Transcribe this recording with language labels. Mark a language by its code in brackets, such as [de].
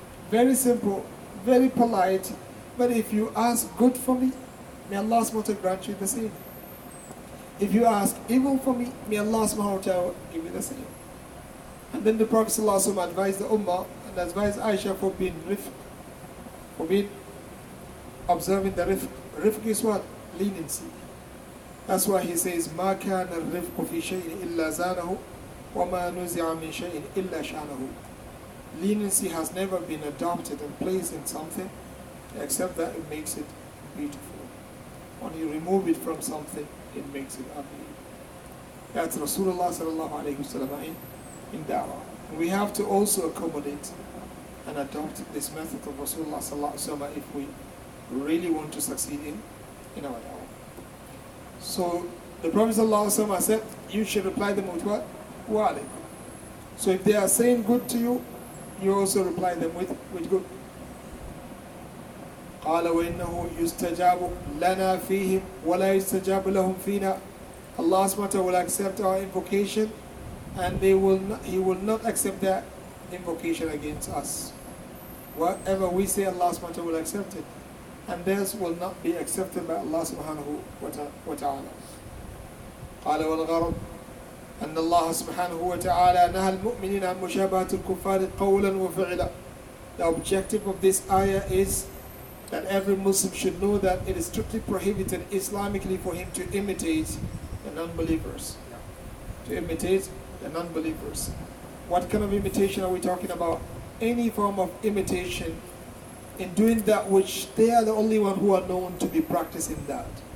[en] Very simple, very polite. But if you ask good for me, may Allah subhanahu wa ta'ala grant you the same. If you ask evil for me, may Allah subhanahu wa ta'ala give you the same. And then the Prophet sallallahu alaihi wasallam advised the Ummah and advised Aisha for being rifq, for being observing the rifq. Rifq is what? Leniency. [ar] That's why he says, مَا كَانَ الرِّفْقُ فِي شَيْءٍ إِلَّا زَانَهُ وَمَا نُزِعَ مِنْ شَيْءٍ إِلَّا شَانَهُ. [en] Leniency has never been adopted and placed in something except that it makes it beautiful. When you remove it from something, it makes it ugly. That's Rasulullah sallallahu alayhi wasallam in da'wah. We have to also accommodate and adopt this method of Rasulullah sallallahu alayhi wasallam if we really want to succeed in our da'wah. So the Prophet sallallahu alayhi wasallam said, you should reply them with what? Wa alaykum. So if they are saying good to you, you also reply them with good. [ar] قال وإنه يستجاب لنا فيهم ولا يستجاب لهم فينا. [en] Allah subhanahu wa ta'ala will accept our invocation, and He will not accept that invocation against us. Whatever we say, Allah subhanahu wa ta'ala will accept it, and theirs will not be accepted by Allah subhanahu wa ta'ala. [ar] قال والغرض أن الله سبحانه وتعالى نهى المؤمنين عن مشابهة الكفار قولا وفعلا. [en] The objective of this ayah is that every Muslim should know that it is strictly prohibited Islamically for him to imitate the non-believers. To imitate the non-believers. What kind of imitation are we talking about? Any form of imitation in doing that which they are the only one who are known to be practicing that.